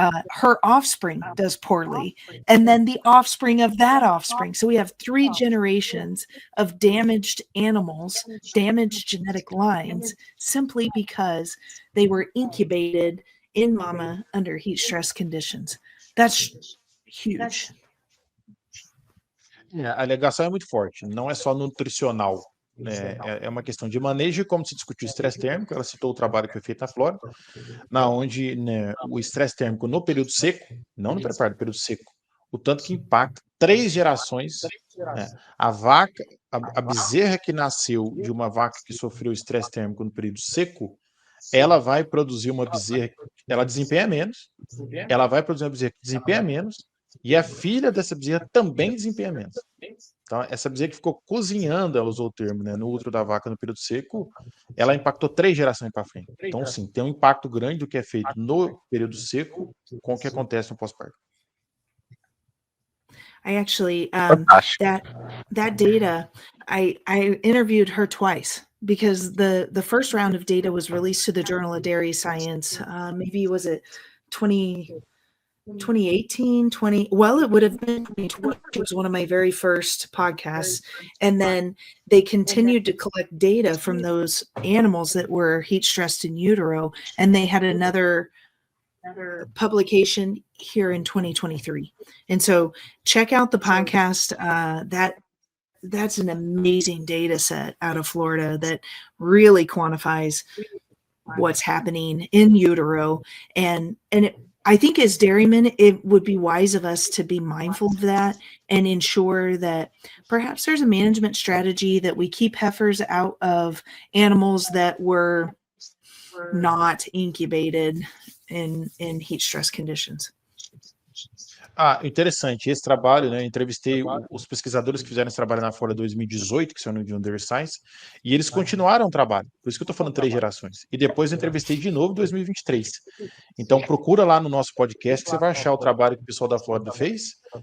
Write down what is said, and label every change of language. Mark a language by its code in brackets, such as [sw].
[en] Her offspring does poorly, and then the offspring of that offspring. So we have 3 generations of damaged animals, damaged genetic lines, simply because they were incubated in mama under heat stress conditions. That's huge. [pt] A alegação é muito forte, não é só nutricional, né? É uma questão de manejo, como se discutiu o estresse térmico. Ela citou o trabalho que foi feito na Flórida, onde, né, o estresse térmico no período seco, não no preparo, no período seco, o tanto que impacta 3 gerações A vaca, a bezerra que nasceu de uma vaca que sofreu estresse térmico no período seco, ela vai produzir uma bezerra, ela desempenha menos, ela vai produzir uma bezerra que desempenha menos, e a filha dessa bezerra também desempenha menos. Então, essa bezerra que ficou cozinhando, ela usou o termo, né, no útero da vaca no período seco, ela impactou 3 gerações para frente. Então, sim, tem um impacto grande do que é feito no período seco com o que acontece no pós-parto. [en] I actually [pt] Fantástico. [en] that data, I interviewed her twice because the first round of data was released to the Journal of Dairy Science. Maybe was it 2018, 20, well, it would have been 2020. It was one of my very first podcasts. And then they continued to collect data from those animals that were heat stressed in utero. And they had another publication here in 2023. And so check out the podcast. That's an amazing data set out of Florida that really quantifies what's happening in utero. And I think as dairymen, it would be wise of us to be mindful of that and ensure that perhaps there's a management strategy that we keep heifers out of animals that were not incubated in heat stress conditions. [pt] Interessante. Esse trabalho, né? Eu entrevistei os pesquisadores que fizeram esse trabalho na Flórida 2018, que são no Dairy Science, e eles continuaram o trabalho. Por isso que eu estou falando 3 gerações. E depois eu entrevistei de novo em 2023. Então procura lá no nosso podcast que você vai achar o trabalho que o pessoal da Flórida fez.